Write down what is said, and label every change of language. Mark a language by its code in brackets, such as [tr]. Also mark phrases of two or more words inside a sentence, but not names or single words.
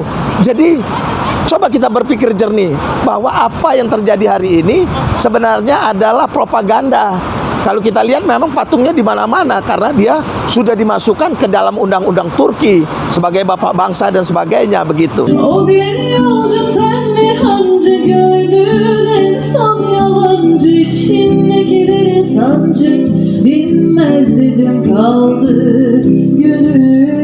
[id] Jadi coba kita berpikir jernih bahwa apa yang terjadi hari ini sebenarnya adalah propaganda. Kalau kita lihat memang patungnya di mana-mana karena dia sudah dimasukkan ke dalam undang-undang Turki sebagai bapak bangsa dan sebagainya, begitu. [tr] O bir yolcu sen bir hancı gördün en son yalancı içindekileri sancı bilmez dedim kaldı gönül.